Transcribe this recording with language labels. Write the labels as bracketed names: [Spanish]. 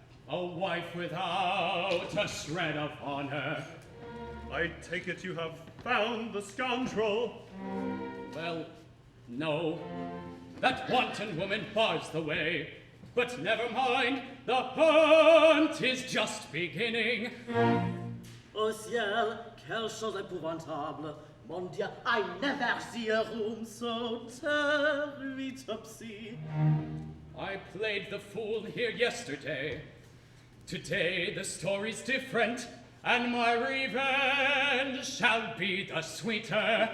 [English] A wife without a shred of honor. I take it you have found the scoundrel. Well, no. That wanton woman bars the way. But never mind, the hunt is just beginning. [French] Au ciel, quelle chose épouvantable. Mon Dieu, [English] I never see a room so terribly topsy. I played the fool here yesterday. Today the story's different, and my revenge shall be the sweeter.